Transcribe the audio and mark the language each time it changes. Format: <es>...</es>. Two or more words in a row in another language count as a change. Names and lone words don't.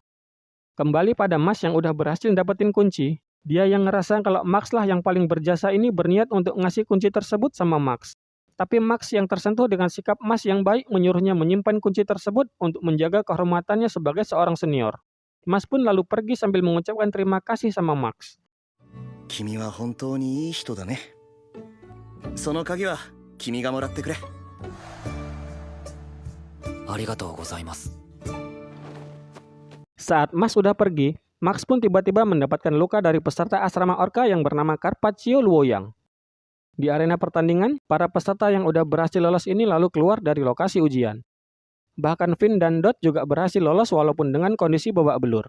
<id>Kembali pada Mas yang udah berhasil dapetin kunci, dia yang ngerasa kalau Max lah yang paling berjasa ini berniat untuk ngasih kunci tersebut sama Max. Tapi Max yang tersentuh dengan sikap Mas yang baik menyuruhnya menyimpan kunci tersebut untuk menjaga kehormatannya sebagai seorang senior. Mas pun lalu pergi sambil mengucapkan terima kasih sama Max.</id> <ja>君は本当にいい人だね。その鍵は君がもらってくれ。ありがとうございます。</ja> <id>Saat Mas sudah pergi, Max pun tiba-tiba mendapatkan luka dari peserta asrama orka yang bernama Carpaccio Luoyang. Di arena pertandingan, para peserta yang udah berhasil lolos ini lalu keluar dari lokasi ujian. Bahkan Finn dan Dot juga berhasil lolos walaupun dengan kondisi babak belur.</id>